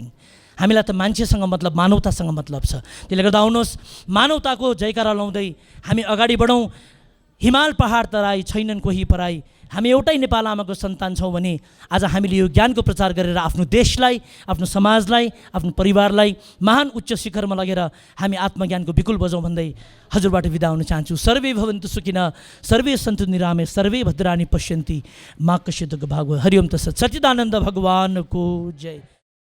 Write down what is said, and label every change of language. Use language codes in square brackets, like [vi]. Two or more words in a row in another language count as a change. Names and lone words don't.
[ne] हामीलाई त मान्छेसँग मतलब, मानवतासँग मतलब छ। त्यसले गर्दा आउनुहोस्, मानवताको जयकारा लाउँदै हामी अगाडि बढौँ। हिमाल पहाड तराई छैनन् कोही पराई, हामी एउटै नेपाल आमाको सन्तान छौँ भने आज हामीले यो ज्ञानको प्रचार गरेर आफ्नो देशलाई, आफ्नो समाजलाई, आफ्नो परिवारलाई महान उच्च शिखरमा लगेर हामी आत्मज्ञानको बिकुल बजाउँ भन्दै हजुरबाट बिदा हुन चाहन्छु। [sa] सर्वे भवन्तु सुखिनः, सर्वे सन्तु निरामे, सर्वे भद्राणि पश्यन्ति मा कश्चित् दुःखभाग्। हरिओम तत्सत्। [ne] सच्चिदानन्द भगवानको जय।